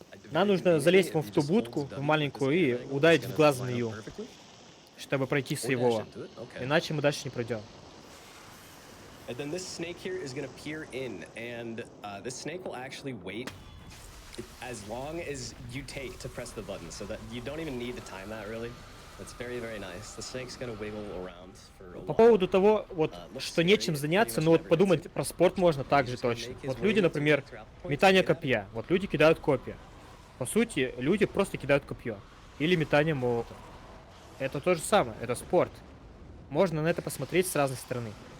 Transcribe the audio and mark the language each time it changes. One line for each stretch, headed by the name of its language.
Russian: Нам нужно залезть в ту будку, в маленькую, и ударить в глаз змею, чтобы пройти сейвово. Иначе мы дальше не пройдем.
English: And then this snake here is going to peer in, and this snake will actually wait as long as you take to press the button, so that you don't even need to time that really. That's very, very nice. The snake's going to wiggle around for a while.
Russian: По поводу того, вот, что нечем заняться, ну вот подумать про спорт можно также точно. Вот люди, например, метание копья. Вот люди кидают копья. По сути, люди просто кидают копье. Или метание молота. Это то же самое, это спорт. Можно на это посмотреть с разной стороны.